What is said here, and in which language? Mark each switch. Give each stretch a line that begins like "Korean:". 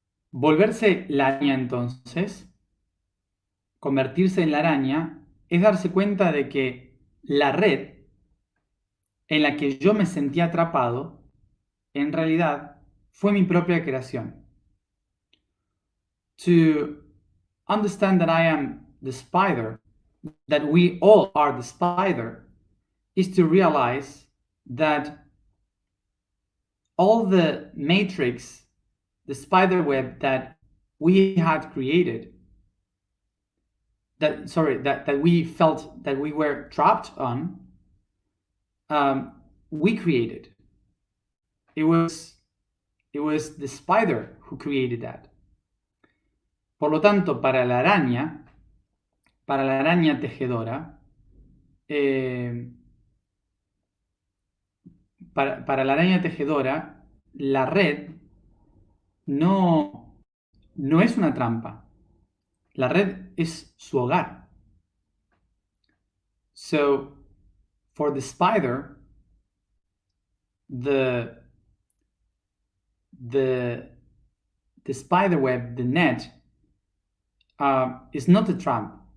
Spanish: Volverse la araña entonces, convertirse en la araña, es darse cuenta de que la red en la que yo me sentía atrapado, en realidad fue mi propia creación.
English: To understand that I am the spider, that we all are the spider, is to realize that all the matrix, the spider web that we had created, that we felt that we were trapped on, we created. It was the spider who created that.
Spanish: Por lo tanto, para la araña tejedora, para la araña tejedora, la red no es una trampa. La red es su hogar.
English: So, for the spider, the spider web, the net, is not a trap.